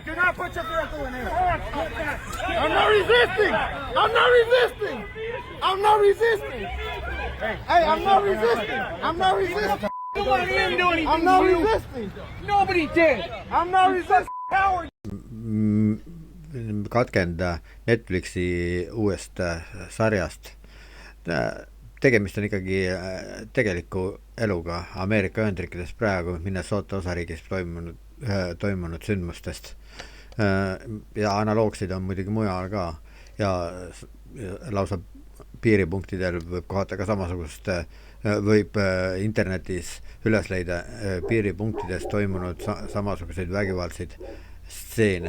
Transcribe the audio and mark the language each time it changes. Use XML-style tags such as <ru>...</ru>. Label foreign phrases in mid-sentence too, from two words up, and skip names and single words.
<en>Do not put your vehicle in here. I'm not resisting. I'm not resisting. I'm not resisting. Hey, I'm not resisting. I'm not resisting. Nobody didn't do anything. I'm not resisting. Nobody did. I'm not resisting. Coward.</en> <et>Katkend Netflixi uuest sarjast. Tegemist on ikkagi tegeliku eluga Ameerika Ühendriikides praegu Minnesota osariigis toimunud sündmustest. Ja analoogsid on muidugi mujal ka ja lausa piiripunktidel võib kohata ka samasugust, võib internetis üles leida piiripunktides toimunud samasuguseid vägivaldseid stseene.</et>